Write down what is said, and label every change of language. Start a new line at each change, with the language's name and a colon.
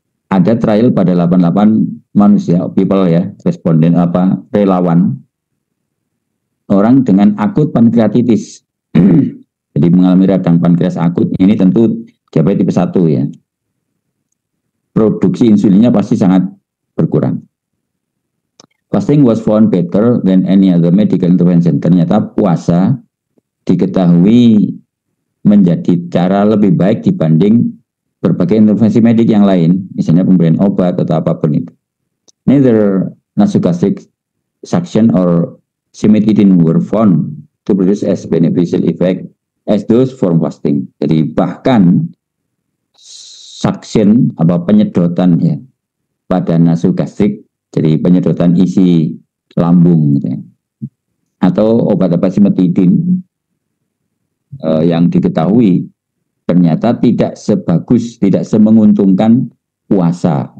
Indonesian: Ada trial pada 88 manusia, people ya, responden relawan, orang dengan akut pankreatitis. Jadi mengalami radang pankreas akut, ini tentu diabetes tipe 1 ya. Produksi insulinnya pasti sangat berkurang.
English: Fasting was found better than any other medical intervention.
Indonesian: Ternyata puasa diketahui menjadi cara lebih baik dibanding berbagai intervensi medik yang lain, misalnya pemberian obat atau apapun itu.
English: Neither nasogastric suction or cimetidine were found to produce as beneficial effect as those from fasting.
Indonesian: Jadi bahkan suction penyedotan ya pada nasogastrik, jadi penyedotan isi lambung gitu ya, atau obat-obat cimetidine yang diketahui ternyata tidak sebagus, tidak semenguntungkan puasa.